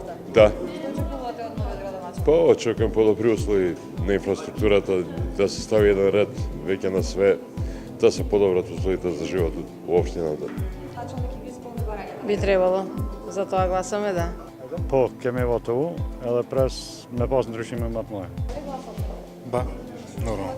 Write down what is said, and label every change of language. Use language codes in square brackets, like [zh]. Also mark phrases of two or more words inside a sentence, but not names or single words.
[mk] Да. Што очекувате од новиот градоначелник? Па очекувам подобри услови на инфраструктурата, да се стави еден ред веќе на све, да се подобрат условите за живот во општината. Началник ги исполни барањата. Би требало, за тоа гласаме да. [sq] Po kemi votu, edhe pres me pas ndryshime më të mëdha. Ba, normal.